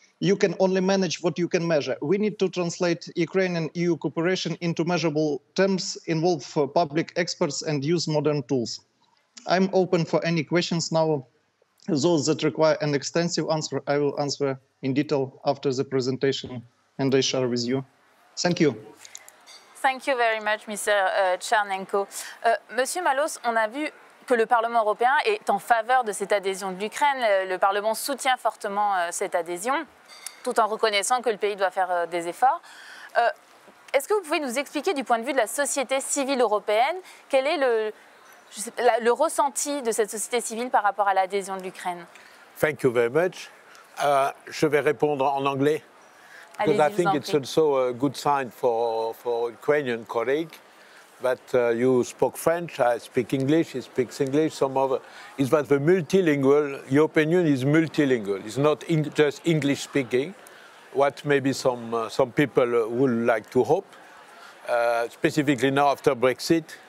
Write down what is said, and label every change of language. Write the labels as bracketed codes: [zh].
[en] You can only manage what you can measure." We need to translate Ukrainian-EU cooperation into measurable terms, involve public experts, and use modern tools. I'm open for any questions now. Those that require an extensive answer, I will answer in detail after the presentation and I share with you. Thank you. Thank you very much, Mr. Tchernenko. [fr] Monsieur Malos, on a vu que le Parlement européen est en faveur de cette adhésion de l'Ukraine. Le Parlement soutient fortement cette adhésion, tout en reconnaissant que le pays doit faire des efforts. Est-ce que vous pouvez nous expliquer du point de vue de la société civile européenne, quel est le ressenti de cette société civile par rapport à l'adhésion de l'Ukraine? [en] Thank you very much. [fr] Je vais répondre en anglais. [en] Because I think it's also a good sign for Ukrainian colleagues that you spoke French, I speak English, he speaks English, some other. Is that the multilingual, European Union is multilingual. It's not just English speaking, what maybe some people would like to hope, specifically now after Brexit.